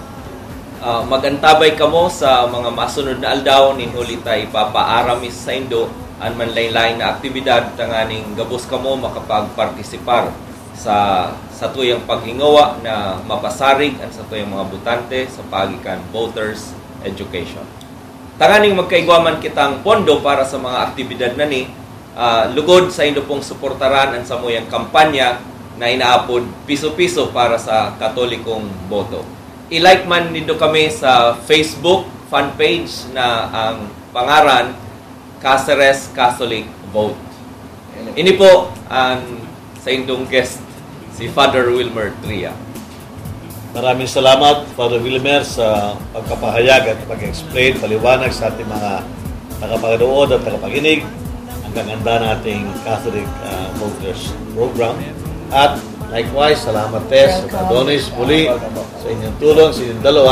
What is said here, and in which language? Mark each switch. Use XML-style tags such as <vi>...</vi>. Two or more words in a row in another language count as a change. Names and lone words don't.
<bik>Magantabay kamo sa mga masunod na aldaw ninhuli ta ipapaaramis sa Indo ang manlain-lain na aktibidad tanganing gabos kamo makapagpartisipar sa tuyang paghingawa na mapasarig ang sa tuyang mga butante sa pagikan</bik> <en>voters education.</en> <bik>Tanganing magkaigwaman kitang pondo para sa mga aktibidad na ni lugod sa Indo pong suportaran ang samuyang kampanya na inaapod piso-piso para sa Katolikong boto. I-like man nito kami sa</bik> <en>Facebook fan page</en> <bik>na ang pangaran Cáceres Catholic Vote. Ini po ang sa indong guest, si Father Wilmer Tria.</bik> <tl>Maraming salamat, Father Wilmer, sa pagkapahayag at pag-explain, paliwanag sa ating mga tagapaganood at tagapakinig ang gaganda nating Catholic Voters Program. At likewise, salamat Tess at Adonis muli sa inyong tulong, sa inyong dalawa.</tl>